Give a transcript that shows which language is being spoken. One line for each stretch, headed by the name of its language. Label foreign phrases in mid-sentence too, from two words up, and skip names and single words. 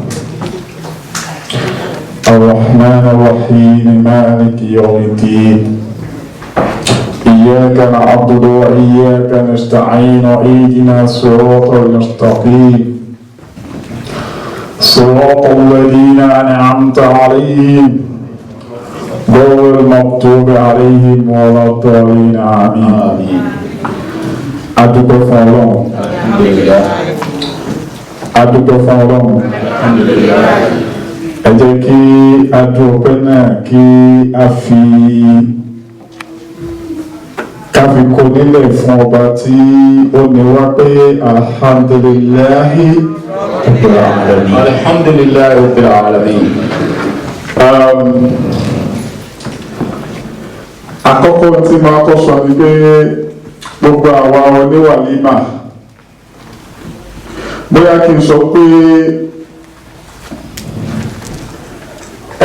Arabic: الرحمن الرحيم مالك يوم الدين إياك نعبد وإياك نستعين اهدنا الصراط المستقيم صراط الذين أنعمت عليهم غير المغضوب عليهم ولا الضالين آمين adúpẹ́ fún Ọlọ́run
Yoruba: adúpẹ́ fún Ọlọ́run ẹ jẹ́ kí adúpẹ́ náà kí a fi kó nílẹ̀ fún ọba tí ó ní wá pé
Arabic: الحمد لله رب العالمين. الحمد لله رب العالمين.
Yoruba: Àkọ́kọ́ tí máa kọ́ sọ ni pé gbogbo àwa oníwàlímà bóyá kí n sọ pé ẹ